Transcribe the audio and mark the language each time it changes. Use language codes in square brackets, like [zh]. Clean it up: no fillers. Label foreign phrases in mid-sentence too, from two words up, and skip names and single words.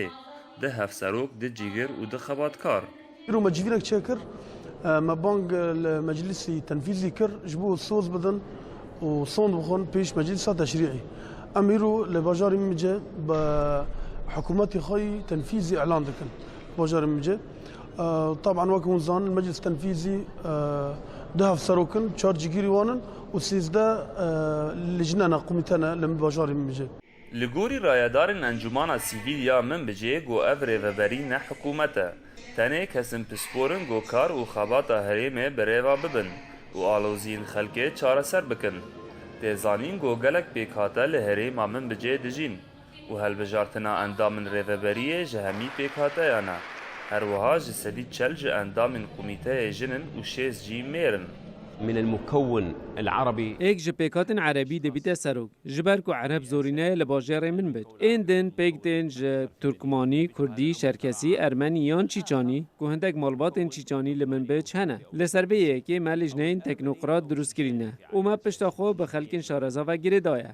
[ku] Di hevserok, di cîgir û di xebatkar. îro me civînek çêkir, me bang li meclisî tenfîzî kir ji bo soz bidin û son bixwin pêş meclisa teşrî'î. Em îro li bajarê Minbicê bi hikûmetê xwe yî tenfîzî elan dikin. Bajarê Minbicê طبعا وەک hûn zanin meclis tenfîzî di hevserokin, çar cîgirî wan in û 13 lijnena komîtene li bajarê Minbicê. Li gorî rayedarên Encumana Sîvîl ya Minbicê got ev rêveberî ne hikûmet e. Tenê kesên pisporin got kar û xebata herêmê bi rêva bibin û aloziyên xelkê çareser bikin. Tê zanîn got gelek pêkhate li herêma Minbicê dijîn û helbijartina endamên rêveberiyê ji hemî pêkhateyan e. Her wiha ji sedî çel ji endamên komîteyê jinin û şêst jî mêrin. [ar] من المكون العربي [ku] ایک ji pêkhatin erebî dibîte serok ji ber ku ereb zorîne li bajarê Minbic ên din pêk tên ji Turkmanî, Kurdî, Şerkesî, Ermenî yan Çîçanî ku hindek malbatên Çîçanî li Minbic hene. Li serbêyekê me lijneyên teknokrat drûstkirîne û me pişta xwe bi xelkên şareza ve girê daye.